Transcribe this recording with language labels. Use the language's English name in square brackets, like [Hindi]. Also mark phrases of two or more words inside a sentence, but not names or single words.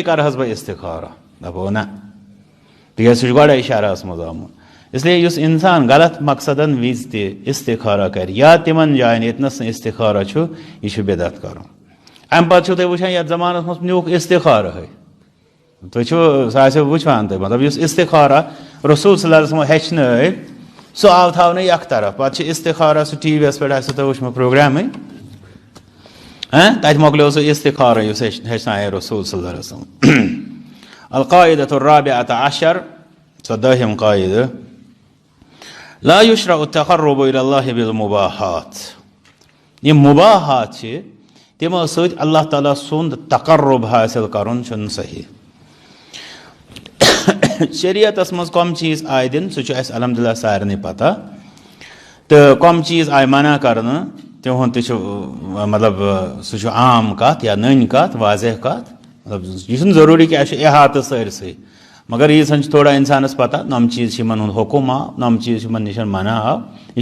[Kashmiri] کرٕ حظ بہٕ استخارہ دپو نہ تِکیٛازِ سُہ چھُ گۄڈے شرعس منٛز آمُت اسلیے یُس انسان غلط مقصدن وِزِ تہِ استخارہ کرِ یا تِمن جاین ییٚتنس نہٕ استخارہ چھُ یہِ چھُ بدعت کرُن امہِ پتہٕ چھُو تُہۍ وٕچھان یتھ زمانس منٛز نیوٗکھ استخارہٕے تُہۍ چھُو سُہ آسیو وٕچھان تُہۍ مطلب یُس استخارہ رسول [Arabic] صلی اللہ علیہ وسلم [Kashmiri] ہیٚچھنٲے سُہ آو تھاونہٕ یک طرف پتہٕ چھِ استخارہ سُہ ٹی وی یس پٮ۪ٹھ آسیو تۄہہِ وٕچھمُت پروگرامٕے تتہِ مۄکلیو سُہ استخارہ یُس ہیٚچھنایے رسول [Arabic] صلی اللہ علیہ وسلم القاعدة الرابعة عشر صدهم قاعدة لا يشرع التقرب إلى الله بالمباحات [Kashmiri] یہ مباحات چھِ تِمو سۭتۍ اللہ تعالیٰ سُنٛد تقرب حٲصِل کرُن چھُنہٕ صحیح شریعتس منٛز کم چیٖز آیہِ دِنہٕ سُہ چھُ اَسہِ الحمدللہ سارنٕے پتہ تہٕ کم چیٖز آیہِ منع کرنہٕ تِہُنٛد تہِ چھُ مطلب سُہ چھُ عام کتھ یا نٔنۍ کتھ واضح کتھ مطلب یہ چھُنہٕ ضروٗری کہِ اَسہِ چھُ احاطہٕ سٲرسٕے مگر ییٖژہن چھِ تھوڑا انسانس پتہ نۄم چیٖز چھِ یِمن ہُنٛد حُکُم آو نۄم چیٖز چھِ یِمن نِش منع آو یہِ